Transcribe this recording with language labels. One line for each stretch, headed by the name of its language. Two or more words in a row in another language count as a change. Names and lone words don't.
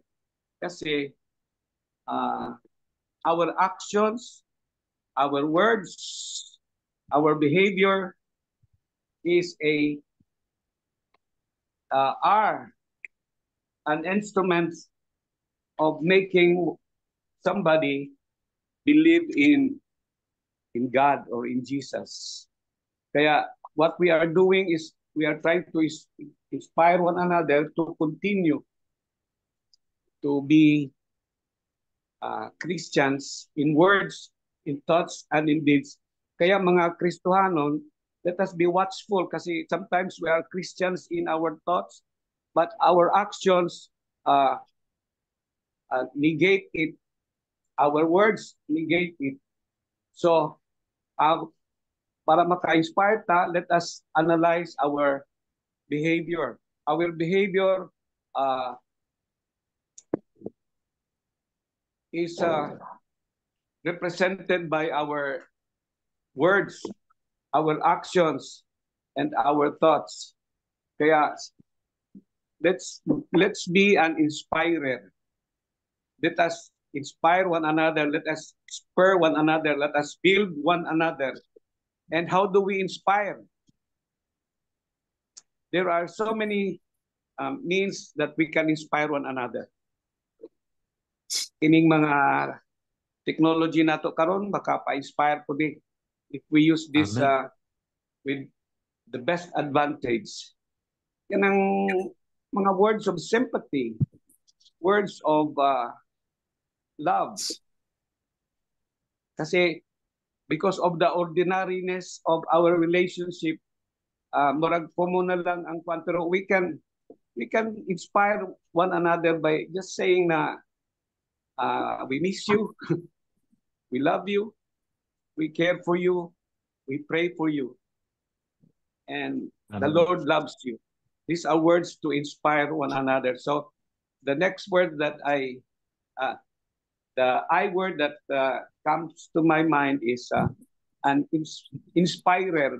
English: Kasi our actions, our words, our behavior is are an instrument of making somebody believe in God or in Jesus. Kaya what we are doing is we are trying to inspire one another to continue to be Christians in words, in thoughts, and in deeds.
Cebuano: Kaya mga Kristohanon,
English: let us be watchful kasi sometimes we are Christians in our thoughts, but our actions negate it. Our words negate it. So,
Cebuano: para maka-inspire ta,
English: let us analyze our behavior. Our behavior is represented by our words, our actions, and our thoughts. Kaya let's be an inspirer. Let us inspire one another. Let us spur one another. Let us build one another. And how do we inspire? There are so many means that we can inspire one another.
Cebuano: Ining mga technology nato karon baka pa-inspire po di
English: if we use this with the best advantage.
Filipino: Yan ang mga
English: words of sympathy, words of love. Kasi because of the ordinariness of our relationship,
Cebuano: murag po muna lang ang kwantero,
English: we can inspire one another by just saying na we miss you, we love you, we care for you, we pray for you, and the Lord loves you. These are words to inspire one another. So the next word that the I word that comes to my mind is an inspirer.